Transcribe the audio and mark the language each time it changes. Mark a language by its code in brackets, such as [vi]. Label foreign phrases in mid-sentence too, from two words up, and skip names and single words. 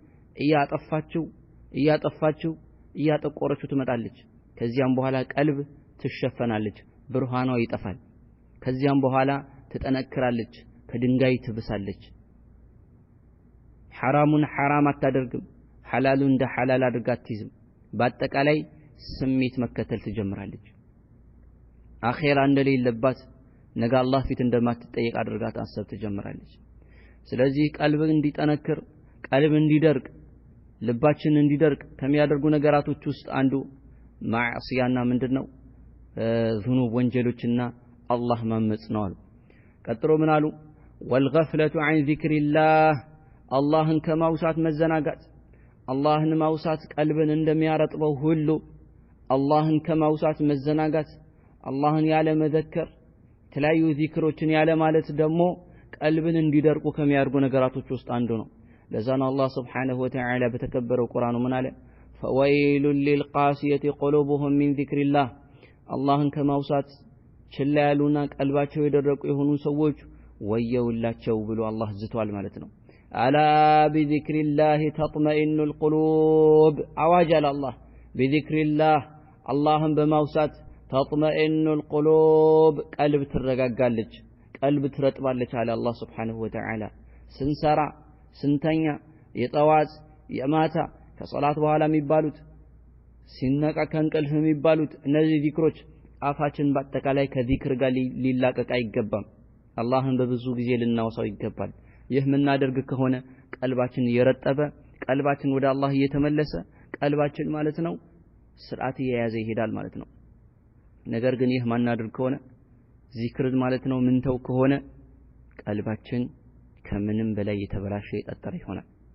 [am] እያጠቆረችው ትመጣለች ከዚያም በኋላ ቀልብ ትሸፈናለች ብርሃኗ ይጠፋል ከዚያም በኋላ ትጠነክራለች ከድንጋይ ትብሳለች ሐራሙን ሐራም አታደርግም ሐላሉን እንደ ሐላል አድርጋ አትይዝም በአጠቃላይ ስሜት መከተል ትጀምራለች አኺራ እንደሌለባት ነገ አላህ ፊት እንደማትጠየቅ አድርጋ ታሰብ ትጀምራለች ስለዚህ ቀልብ እንዲጠነክር ቀልብ እንዲደርቅ ልባችን እንዲደርቅ ከሚያደርጉ ነገራቶች ውስጥ አንዱ ማዕሲያና ምንድነው ذنوب ወንጀሎችና አላህ ማመጽ ነው አሉ ቀጥሎ ምን አሉ [ar] والغفلة عن ذكر الله [am] አላህን ከማውሳት መዘናጋት አላህን ማውሳት ቀልብን እንደሚያረጥበው ሁሉ አላህን ከማውሳት መዘናጋት አላህን ያለ መዘከር ተለያዩ ዚክሮችን ያለ ማለት ደግሞ ቀልብን እንዲደርቁ ከሚያርጉ ነገራቶች ውስጥ አንዱ ነው ለዛ ነው አላህ [ar] سبحانه وتعالى [am] በተከበረው ቁርአኑ ምን አለ [ar] فويل للقاسية قلوبهم من ذكر الله [am] አላህን ከማውሳት ችላ ያሉና ቀልባቸው የደረቁ የሆኑ ሰዎች ወየውላቸው ብሎ አላህ ዝቷል ማለት ነው [ar] ألا بذكر الله تطمئن القلوب [am] አዋጀለ አላህ [ar] بذكر الله [am] አላህን በማውሳት [ar] تطمئن القلوب [am] ቀልብ ትረጋጋለች ቀልብ ትረጥባለች አለ አላህ [ar] سبحانه وتعالى [am] ስንሰራ ስንተኛ የጠዋት የማታ ከሶላት በኋላ የሚባሉት ሲነቃ ከእንቅልፍ የሚባሉት እነዚህ ዚክሮች አፋችን በአጠቃላይ ከዚክር ጋር ሊላቀቅ አይገባም አላህን በብዙ ጊዜ ልናወሳው ይገባል ይህ ምናደርግ ከሆነ ቀልባችን እየረጠበ ቀልባችን ወደ አላህ እየተመለሰ ቀልባችን ማለት ነው ስርዓት እየያዘ ይሄዳል ማለት ነው ነገር ግን ይህ ማናደርግ ከሆነ ዚክር ማለት ነው ምንተው ከሆነ ቀልባችን ከምንም በላይ የተበላሸ የጠጠረ ይሆናል